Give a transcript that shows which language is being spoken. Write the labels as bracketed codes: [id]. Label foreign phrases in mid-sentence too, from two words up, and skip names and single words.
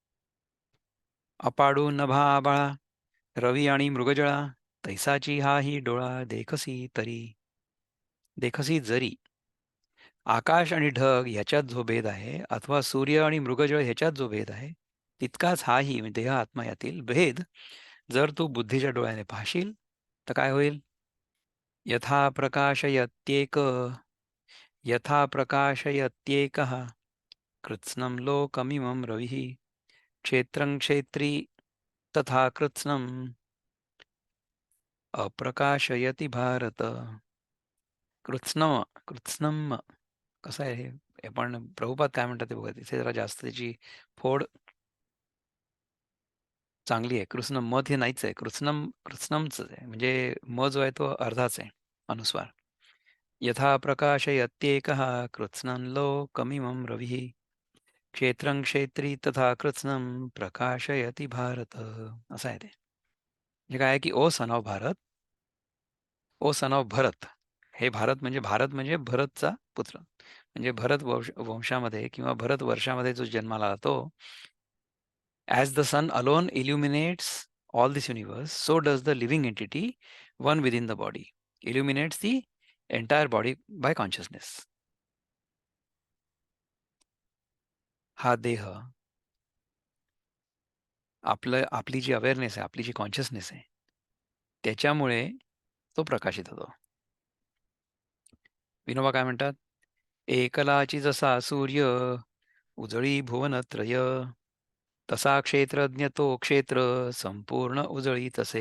[mr] अपाडू नभा आबाळा, रवी आणि मृगजळा, तैसाची हा ही डोळा, देखसी तरी, देखसी जरी. आकाश आणि ढग ह्याच्यात जो भेद आहे, अथवा सूर्य आणि मृगजळ ह्याच्यात जो भेद आहे, तितकाच हाही म्हणजे देह आत्मा यातील भेद जर तू बुद्धीच्या डोळ्याने पाहशील तर काय होईल? [sa] यथा प्रकाशयत्येक, यथा प्रकाशयत्येकः कृत्स्नं लोकमिमं रविः, क्षेत्रं क्षेत्री तथा कृत्स्नम् अप्रकाशयति भारत. [mr] कृत्स्नम, कृत्स्नम कसं आहे हे? हे पण प्रभुपाद काय म्हणतात ते बघा. तिथे जरा जास्त त्याची फोड चांगली आहे. कृत्स्न मध हे नाहीच आहे. कृत्स्नम कृत्स्नमच आहे. म्हणजे म जो आहे तो अर्धाच आहे अनुस्वार. [sa] यथा प्रकाशयत्येकः कृत्स्नं लोकमिमं रविः, क्षेत्रं क्षेत्री तथा कृत्स्नं प्रकाशयति भारत. [mr] असं आहे ते. म्हणजे काय आहे की [en] O son of Bharat, O son of Bharat. [mr] हे भारत म्हणजे भरतचा पुत्र. म्हणजे भरत वंशामध्ये किंवा भरत वर्षामध्ये जो जन्माला आला तो, [en] as the sun alone illuminates all this universe, so does the living entity one within the body illuminates the entire body by consciousness. [mr] हा देह आपली जी अवेअरनेस आहे, आपली जी कॉन्शियसनेस आहे, त्याच्यामुळे तो प्रकाशित होतो. विनोबा काय म्हणतात? एकलाची जसा सूर्य उजळी भुवनत्रय, तसा क्षेत्रज्ञ तो क्षेत्र संपूर्ण उजळी तसे.